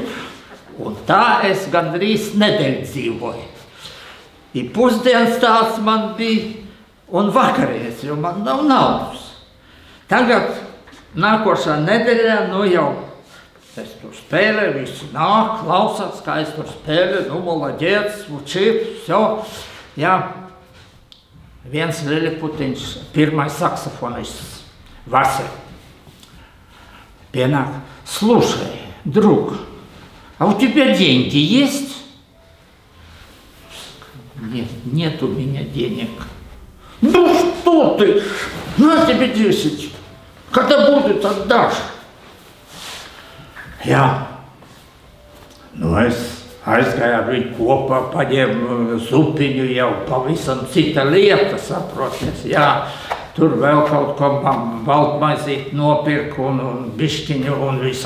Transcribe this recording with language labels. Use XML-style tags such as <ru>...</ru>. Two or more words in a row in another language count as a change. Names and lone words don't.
<lv>Un tā es gandrīz nedēļu dzīvoju. I pusdienas tāds man bija un vakarienes, jo man nav naudas. Tagad nākošā nedēļā, jau es tur spēlēju, visi nāk, klausās, kā es tur spēlēju,</lv> <ru>молодец, учит, все.</ru> <lv>Jā, viens Liliputiņš, pirmais saksofonists, Vasa, pienāk,</lv> <ru>слушай, друг, а у тебя деньги есть? Нет у меня денег. Ну что ты? На тебе 10. Когда будет, отдашь.</ru> <lv>Jā. Es aizgāju ar viņu kopā, paņēmu zupiņu, jau pavisam cita lieta, saproties. Jā, tur vēl kaut ko baltmaizīt nopirku un bišķiņu un visa.</lv>